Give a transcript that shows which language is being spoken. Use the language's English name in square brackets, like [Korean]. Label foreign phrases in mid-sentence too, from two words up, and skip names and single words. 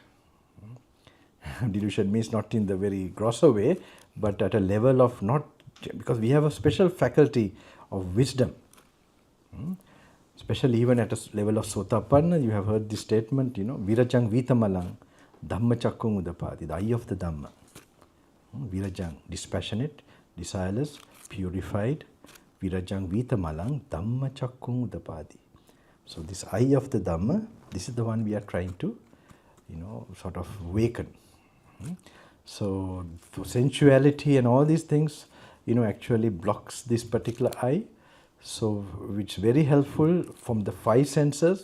[English] Delusion means not in the very grosser way, but at a level of not, because we have a special faculty of wisdom. Especially even at a level of sotapanna, you have heard this statement, [Pali] Virajang Vitamalang, Dhamma Chakkung Udapadi, [English] the eye of the Dhamma. Virajang, dispassionate, desireless, purified. [Pali] Virajang Vitamalang, Dhamma Chakkung Udapadi. [English] So this eye of the Dhamma, this is the one we are trying to, sort of awaken. So sensuality and all these things, actually blocks this particular eye. So which is very helpful from the 5 senses.